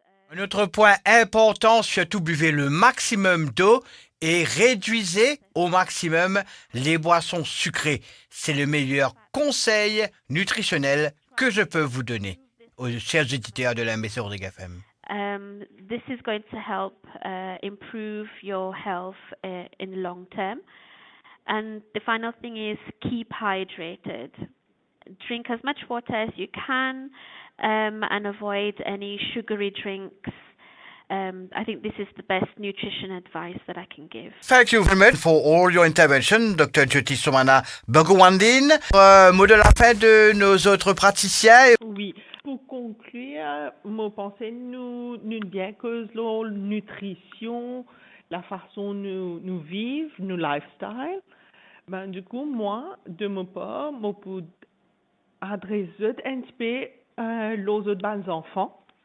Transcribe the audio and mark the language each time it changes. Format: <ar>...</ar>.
<fr>Un autre point important, surtout buvez le maximum d'eau et réduisez au maximum les boissons sucrées. C'est le meilleur conseil nutritionnel que je peux vous donner aux chers auditeurs de la MBC Rodriguez FM.</fr> <en>This is going to help improve your health in the long term. And the final thing is keep hydrated. Drink as much water as you can and avoid any sugary drinks I think this is the best nutrition advice that I can give. Thank you very much for all your intervention, Dr. Jyoti Somana Bhagwandin.</en> <fr>Mot de la fin de nos autres praticiens. Oui. Pour conclure, mon pensée, nous bien cause la nutrition, la façon nous vivre, nos lifestyle. Ben, du coup, moi, de mon part, je peux adresser un petit peu les autres enfants.</fr>